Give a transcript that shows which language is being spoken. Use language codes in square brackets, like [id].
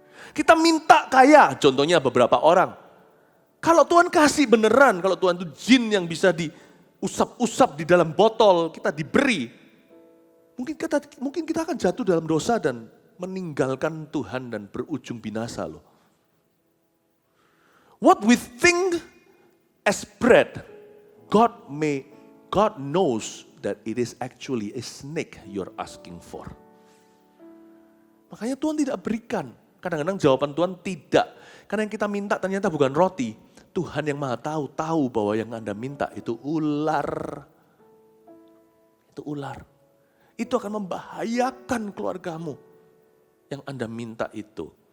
[id] Kita minta kaya, contohnya beberapa orang. Kalau Tuhan kasih beneran, kalau Tuhan itu jin yang bisa diusap-usap di dalam botol, kita diberi. Mungkin kita akan jatuh dalam dosa dan meninggalkan Tuhan dan berujung binasa loh. [en] What we think as bread, God knows that it is actually a snake you're asking for. [id] Makanya Tuhan tidak berikan. Kadang-kadang jawaban Tuhan tidak. Karena yang kita minta ternyata bukan roti. Tuhan yang Maha tahu bahwa yang Anda minta itu ular. Itu ular. Itu akan membahayakan keluargamu yang Anda minta itu.